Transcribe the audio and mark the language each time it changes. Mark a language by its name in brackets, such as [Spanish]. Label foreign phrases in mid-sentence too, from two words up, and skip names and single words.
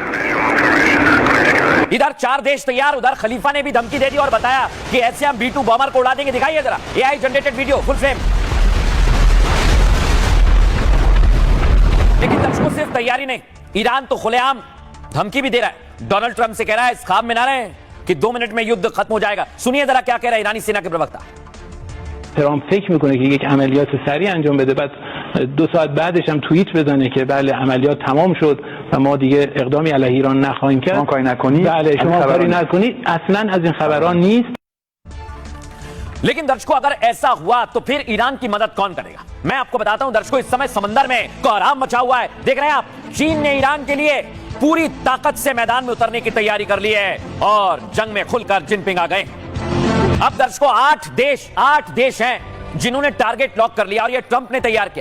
[Hindi] इधर 4 देश तैयार, उधर खलीफा ने भी धमकी दे दी और बताया कि ऐसे हम B-2 बॉम्बर को उड़ा देंगे। दिखाइए जरा [English] AI generated video full frame. [Hindi] लेकिन दर्शकों सिर्फ तैयारी नहीं, ईरान तो खुलेआम धमकी भी दे रहा है। डोनाल्ड ट्रंप से कह रहा है इस ख्वाब में ना रहे कि 2 मिनट में युद्ध खत्म हो जाएगा। सुनिए जरा क्या कह रहा है ईरानी सेना के प्रवक्ता। [Persian] ترامپ فکر میکنه که یک عملیات سریع انجام بده، بعد 2 ساعت بعدش هم توییت بزنه که بله عملیات تمام شد و ما دیگه اقدامی علیه ایران نخواهیم کرد. شما کاری نکنید، بله شما کاری نکنید، اصلا از این خبران نیست. [Hindi] लेकिन दर्शकों अगर ऐसा हुआ तो फिर ईरान की मदद कौन करेगा? मैं आपको बताता हूं दर्शकों, इस समय समंदर में कोहराम मचा हुआ है। देख रहे हैं आप, चीन ने ईरान के लिए पूरी ताकत से मैदान में उतरने की तैयारी कर ली है और जंग में खुलकर जिनपिंग आ गए। अब दर्शकों 8 देश हैं जिन्होंने [English] target lock [Hindi] कर लिया और ये ट्रंप ने तैयार किया।